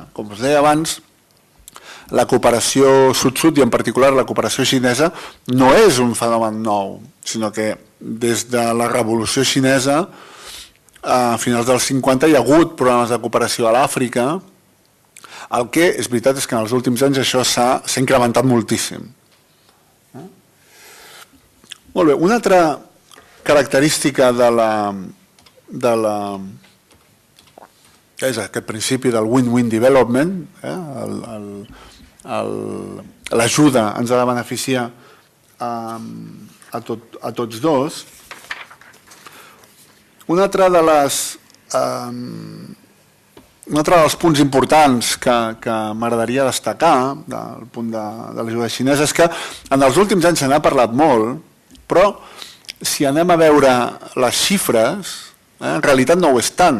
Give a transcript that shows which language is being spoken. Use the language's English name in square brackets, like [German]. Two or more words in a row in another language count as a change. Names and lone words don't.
[Catalan] Com us deia abans, la cooperació sud-sud i en particular la cooperació xinesa no és un fenomen nou, sinó que des de la revolució xinesa a finals dels 50 hi ha hagut programes de cooperació a l'Àfrica. El que és veritat és que en els últims anys això s'ha incrementat moltíssim. Molt bé, una altra característica és aquest principi del [English] win-win development, [Catalan] l'ajuda ens ha de beneficiar a tots dos. Un altre dels punts importants que m'agradaria destacar del punt de l'ajuda xinesa és que en els últims anys se n'ha parlat molt, però si anem a veure les xifres, en realitat no ho és tant.